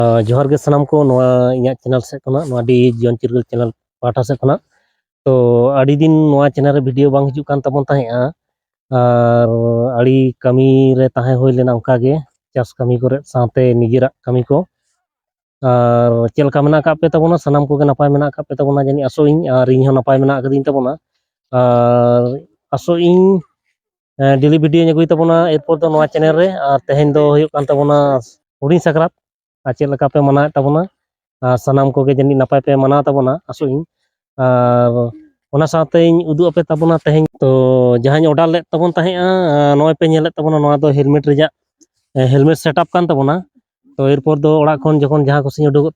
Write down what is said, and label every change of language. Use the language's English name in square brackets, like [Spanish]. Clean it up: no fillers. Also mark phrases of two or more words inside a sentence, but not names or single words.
[Santali] जोहार गे सानाम को नोआ इᱧᱟᱜ चैनल से खना नोआ डी जीवन चिरगल चैनल पाटा से खना तो आड़ी दिन नोआ चैनल रे वीडियो बांग हिजुक कान तबन ताहेआ आर आड़ी कमी रे ताहे होय लेना उनका गे चास कमी करे साथे निजेरा कमी को आर चेलका मेना का पे तबना सानाम को गे नपाय मेना का पे तबना जानी आसो इन आर इन हो नपाय मेना कदिन तबना आर आसो इन डेली वीडियो ᱧ ᱟᱹᱜᱩᱭ ᱛᱟᱵᱚᱱᱟ ᱮᱨᱯᱚᱨ ᱫᱚ ᱱᱚᱣᱟ ᱪᱮᱱᱮᱞ ᱨᱮ ᱟᱨ ᱛᱮᱦᱮᱧ ᱫᱚ ᱦᱩᱭᱩᱜ ᱠᱟᱱ ᱛᱟᱵᱚᱱᱟ ᱦᱩᱰᱤᱧ ᱥᱟᱠᱨᱟᱛ ᱟᱨ ᱪᱮᱫ ᱞᱮᱠᱟ ᱯᱮ ᱢᱟᱱᱟᱣᱮᱫ ᱛᱟᱵᱚᱱᱟ ᱟᱨ ᱥᱟᱱᱟᱢ ᱠᱚᱜᱮ ᱡᱟᱹᱱᱤᱡ ᱱᱟᱯᱟᱭ ᱯᱮ ᱢᱟᱱᱟᱣ ᱛᱟᱵᱚᱱᱟ ᱟᱥᱚᱜ ᱤᱧ ᱟᱨ ᱚᱱᱟ ᱥᱟᱶᱛᱮᱧ ᱩᱫᱩᱜ ᱟᱯᱮ ᱛᱟᱵᱚᱱᱟ ᱛᱮᱦᱮᱧ ᱛᱚ ᱡᱟᱦᱟᱸᱧ ᱚᱰᱟᱨ ᱞᱮᱫ ᱛᱟᱵᱚᱱ ᱛᱟᱦᱮᱸᱜᱼᱟ ᱱᱚᱜᱼᱚᱭ ᱯᱮ ᱧᱮᱞᱮᱫ ᱛᱟᱵᱚᱱᱟ ᱱᱚᱣᱟ ᱫᱚ ᱦᱮᱞᱢᱮᱴ ᱨᱮᱭᱟᱜ ᱦᱮᱞᱢᱮᱴ ᱥᱮᱴᱟᱯ ᱠᱟᱱ ᱛᱟᱵᱚᱱᱟ ᱛᱚ ᱮᱨᱯᱚᱨ ᱫᱚ ᱚᱲᱟᱜ ᱠᱷᱚᱱ ᱡᱚᱠᱷᱚᱱ ᱡᱟᱦᱟᱸ ᱠᱩᱥᱤᱧ ᱩᱰᱩᱠᱚᱜ